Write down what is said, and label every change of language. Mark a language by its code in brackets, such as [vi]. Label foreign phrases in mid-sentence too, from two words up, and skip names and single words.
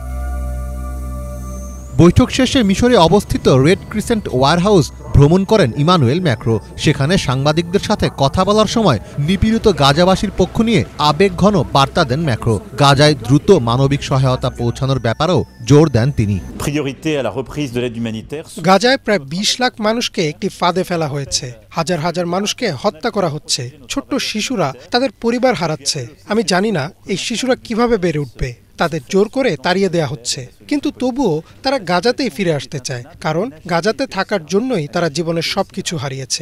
[bn] বৈঠক শেষে মিশরে অবস্থিত রেড ক্রিসেন্ট ওয়্যারহাউস ভ্রমণ করেন ইমানুয়েল ম্যাক্রো। সেখানে সাংবাদিকদের সাথে কথা বলার সময় নিপীড়িত গাজাবাসীর পক্ষ নিয়ে আবেগঘন বার্তা দেন ম্যাক্রো। গাজায় দ্রুত মানবিক সহায়তা পৌঁছানোর ব্যাপারেও জোর দেন তিনি। [fr] priorité à la reprise de l'aide humanitaire. [bn] গাজায় প্রায় ২০ লাখ মানুষকে একটি ফাঁদে ফেলা হয়েছে। হাজার হাজার মানুষকে হত্যা করা হচ্ছে। ছোট্ট শিশুরা তাদের পরিবার হারাচ্ছে। আমি জানি না এই শিশুরা কিভাবে বেড়ে উঠবে। তাদের জোর করে তাড়িয়ে দেয়া হচ্ছে, কিন্তু তবুও তারা গাজাতেই ফিরে আসতে চায়, কারণ গাজাতে থাকার জন্যই তারা জীবনের সবকিছু হারিয়েছে।